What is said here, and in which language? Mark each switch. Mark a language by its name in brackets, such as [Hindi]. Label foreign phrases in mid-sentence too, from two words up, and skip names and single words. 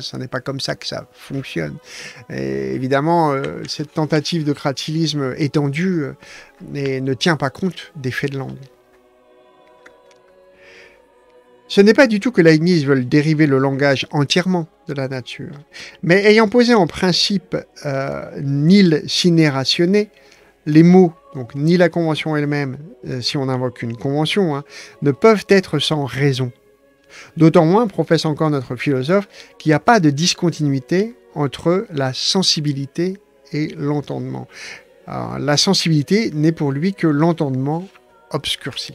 [French] Ce n'est pas comme ça que ça fonctionne. Et évidemment, cette tentative de kratilisme étendu ne tient pas compte des faits de langue. Ce n'est pas du tout que Leibniz veuille dériver le langage entièrement de la nature, mais ayant posé en principe [Latin] nil sine ratione, [French] les mots, donc ni la convention elle-même, si on invoque une convention, ne peuvent être sans raison. D'autant moins, professe encore notre philosophe, qu'il n'y a pas de discontinuité entre la sensibilité et l'entendement. Alors, la sensibilité n'est pour lui que l'entendement obscurci.